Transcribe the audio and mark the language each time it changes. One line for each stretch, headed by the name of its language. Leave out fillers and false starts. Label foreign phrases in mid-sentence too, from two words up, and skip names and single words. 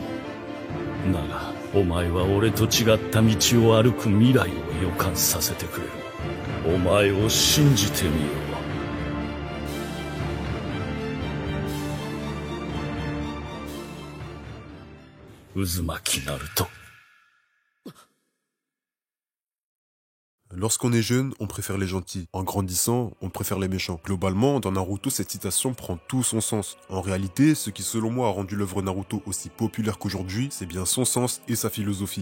Japanese: だがお前は俺と違った道を歩く未来を予感させてくれる。お前を信じてみよう。渦巻ナルト。
French: Lorsqu'on est jeune, on préfère les gentils. En grandissant, on préfère les méchants. Globalement, dans Naruto, cette citation prend tout son sens. En réalité, ce qui selon moi a rendu l'œuvre Naruto aussi populaire qu'aujourd'hui, c'est bien son sens et sa philosophie.